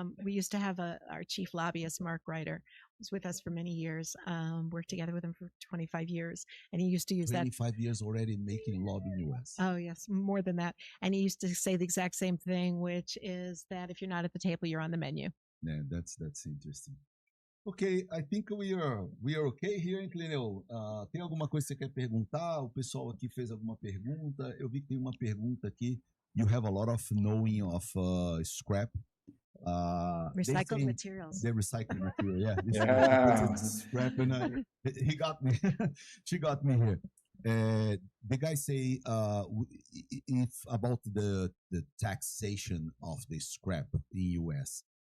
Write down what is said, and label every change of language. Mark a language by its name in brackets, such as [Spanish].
[English] We used to have our chief lobbyist, Mark Ryder, was with us for many years. Worked together with him for 25 years. And he used to use 25 years already making lobby in the U.S. Oh, yes. More than that. And he used to say the exact same thing, which is that if you're not at the table, you're on the menu. Yeah, that's interesting. Ok, I think we are okay here em Clineu. [Portuguese] Tem alguma coisa que você quer perguntar? O pessoal aqui fez alguma pergunta. Eu vi que tem uma pergunta aqui. [English] You have a lot of knowing of scrap. Recycled materials. The recycled material, yeah. Yeah. Scrap and he got me. She got me here. The guy say if about the taxation of the scrap in US.